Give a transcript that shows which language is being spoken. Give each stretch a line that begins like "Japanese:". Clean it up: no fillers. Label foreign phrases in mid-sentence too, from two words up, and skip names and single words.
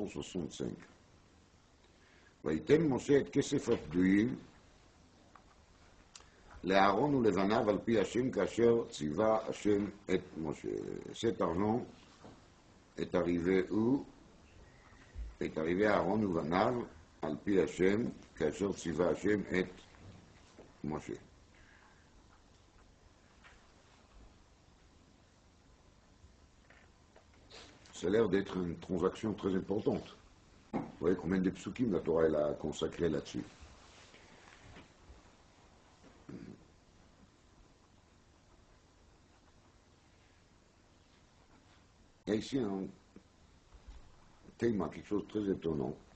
Hebrew: ויתן משה את כסף הפדויים לאהרון ולבניו על פי השם כאשר ציווה השם את משה.
French: Cet argent est arrivé où? Est arrivé à Aaron
Hebrew: ובניו על פי השם כאשר ציווה השם את משה.
French: Ça a l'air d'être une transaction très importante. Vous voyez combien de psukim la Torah elle a consacré là-dessus. Il y a ici un thème, quelque chose de très étonnant.